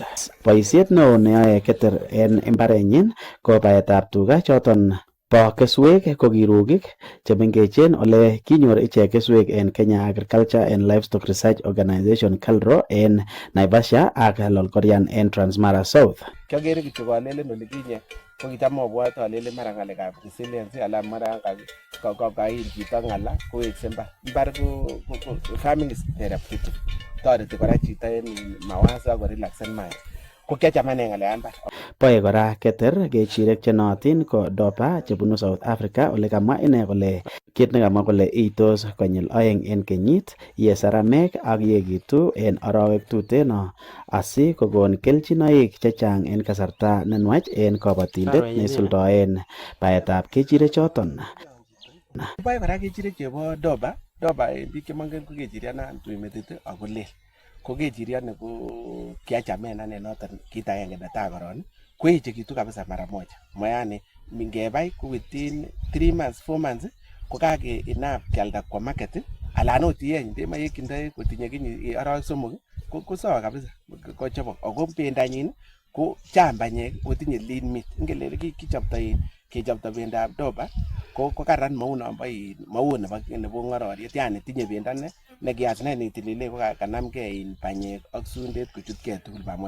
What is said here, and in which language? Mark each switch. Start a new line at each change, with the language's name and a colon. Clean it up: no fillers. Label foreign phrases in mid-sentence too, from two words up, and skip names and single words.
Kalenjin: Boisiet neo neyoe Keter en mbarenyin ko baetab tuga choton bo keswek ko kirugik chemengechen ole kinyor ichek keswek en Kenya Agriculture and Livestock Research Organization KALRO en Naivasha ak Lolgorian en Transmara South. Kiagere kityo kolelen olikinye ko kitam abwote alelen mara ng'alekab resilience ala mara kain chito ng'ala kowekse mbar ko
English: farming is therapeutic.
Kalenjin: Toreti kora chito en mawazo ak relaxen mind. Ko kiachamane ng'alekab mbar. Boe kora Keter kechirek chenootin ko dopa chebunu South Africa ole kamwa ine kole kit nekamwa kole itos konyil 2 en kenyit ye saramek ak yekitu en arawek tuteno asi kokon kelchinoik chechang en kasarta nenwach en kabatindet neisuldoen baetab kechirek choton. Boe kora kechirek chebo doba en biik chemongen ko kechirianan tui metit ako lel. Ko kechiriani ko kiachamen ane noton kit agenge netai koron koechekitu kabisa
Swahili: mara moja.
Kalenjin: Moyani ngebai ko
English: within 3 months 4 months
Kalenjin: ko kake enough kialda kwa market alan ot ieny ndema yekindoi kotinye kinyi arawek 3 ko sawa kabisa kochobok. Ako bendanyin ko chang banyek otinye lean meat. Ngele kechopto bendab doba ko karan mau nombo mau nebo ng'ororiet, yani tinye bendo nekias netilile ko kanamgei banyek ak sundet kochutgei tugul pamoja.